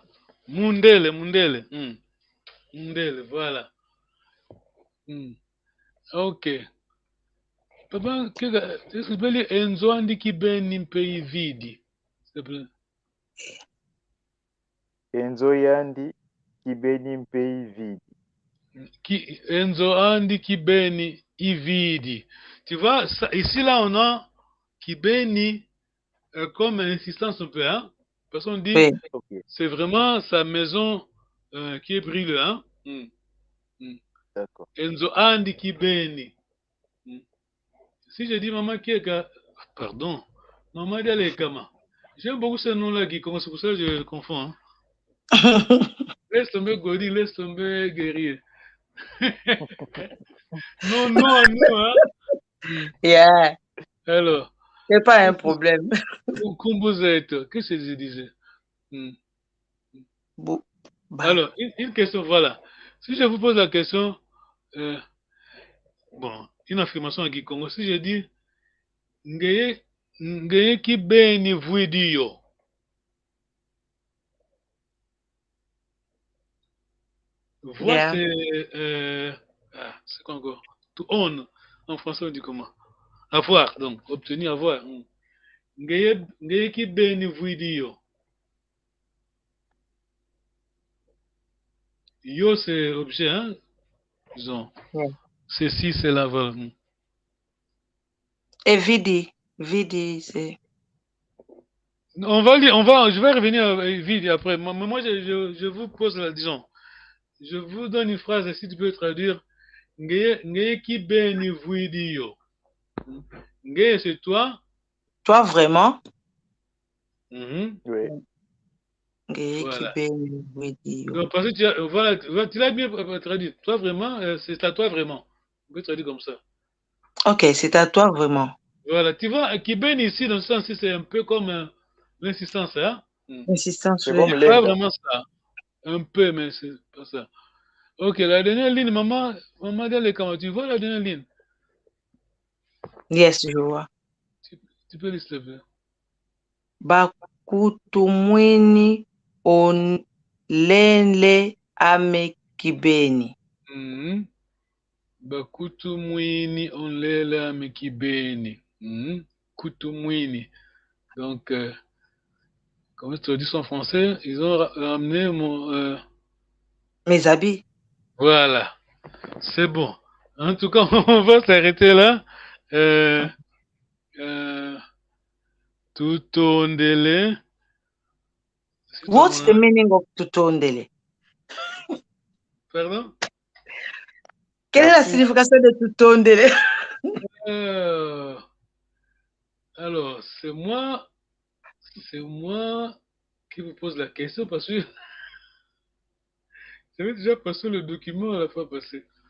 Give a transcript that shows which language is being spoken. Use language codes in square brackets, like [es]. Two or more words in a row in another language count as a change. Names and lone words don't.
[fr] Mundele. Mundele, voilà. Ok. Papa, est-ce que tu peux lire [kg] Enzo Andiki Ben Nimpei Vidi? [fr] S'il te plaît. [kg] Enzo Yandi kibeni mpei vidi. Enzo andi kibeni ividi. [fr] Tu vois, ici là on a kibeni comme insistance un peu, hein? Parce qu'on dit, Oui. Ok, c'est vraiment sa maison qui est brûlée, hein? d'accord. [kg] Enzo andi kibeni. [fr] Si je dis maman Kieka, pardon, maman Dalekama. J'aime beaucoup ce nom-là qui commence, c'est pour ça que je confonds. Hein? Laisse tomber Godi, laisse tomber guerrier. Non, non, non, hein. Yeah. Alors, C'est pas un problème. Kumbuzet, qu'est-ce que je disais? Bah. Alors, une question, voilà. Si je vous pose la question, bon, une affirmation à Kikongo, si je dis, [kg] Ngeye ki beni vuidio. [fr] Voix, Yeah. c'est quoi encore? [en] To own, [fr] en français on dit comment? Avoir, donc, obtenir, avoir. [kg] Ngeye ki beni vuidio. [fr] Yo, c'est objet, hein? Disons. Yeah. Ceci, c'est la valeur. Et vidi. Vidi, c'est. Je vais revenir à vidi après. Moi, je vous pose la, disons, je vous donne une phrase, si tu peux traduire. [kg] Ngeye ki beni vuidio. Ngeye, [fr] c'est toi. Toi, vraiment? Oui. Voilà. Vidi. Donc, parce que voilà, tu l'as bien traduit. Toi, vraiment, c'est à toi, vraiment. On peut traduire comme ça. Ok, c'est à toi, vraiment. Voilà, tu vois, Kiben ici, dans ce sens-ci, c'est un peu comme l'insistance, hein? Insistance, C'est oui. comme Pas l'aide. vraiment ça. Un peu, mais c'est pas ça. Ok, la dernière ligne, maman Dele, comment tu vois la dernière ligne? Yes, je vois. Tu peux lire, s'il te plaît. [kg] Bakutumwini onlele ame kibeni. Bakutu mwini onlela mekibeni. Kutu mwini. [fr] Donc, comment tu dis en français? Ils ont ramené mon. Mes habits. Voilà. C'est bon. En tout cas, on va s'arrêter là. Tutondele. [en] What's the meaning of tutondele? [fr] Pardon? Quelle est la signification de tutondele? Alors, c'est moi qui vous pose la question parce que j'avais déjà passé le document à la fois passée.